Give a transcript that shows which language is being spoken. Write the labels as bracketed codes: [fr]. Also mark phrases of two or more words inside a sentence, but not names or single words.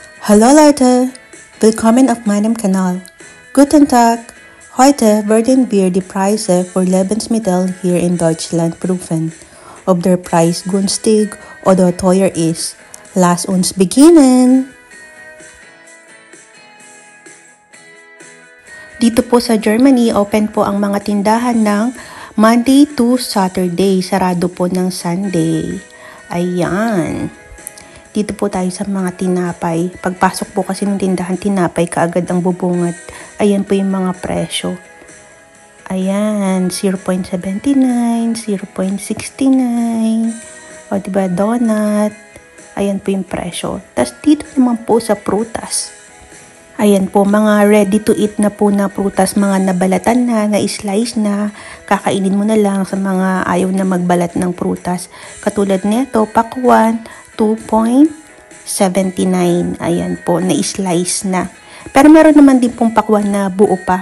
[de] Hallo Leute, willkommen auf meinem Kanal. Guten Tag, heute werden wir die Preise für Lebensmittel hier in Deutschland prüfen. Ob der Preis günstig oder teuer ist. Lass uns beginnen! [tl] Dito po sa Germany, open po ang mga tindahan ng [en] Monday to Saturday. [tl] Sarado po ng Sunday. Ayan. Dito po tayo sa mga tinapay. Pagpasok po kasi ng tindahan tinapay, kaagad ang bubungad. Ayan po yung mga presyo. Ayan, 0.79, 0.69. O diba, donut. Ayan po yung presyo. Tapos dito naman po sa prutas. Ayan po, mga [en] ready to eat [tl] na po na prutas, mga nabalatan na, na-slice na, kakainin mo na lang sa mga ayaw na magbalat ng prutas. Katulad nito, pakwan, 2.79. Ayan po, na-slice na. Pero meron naman din pong pakwan na buo pa.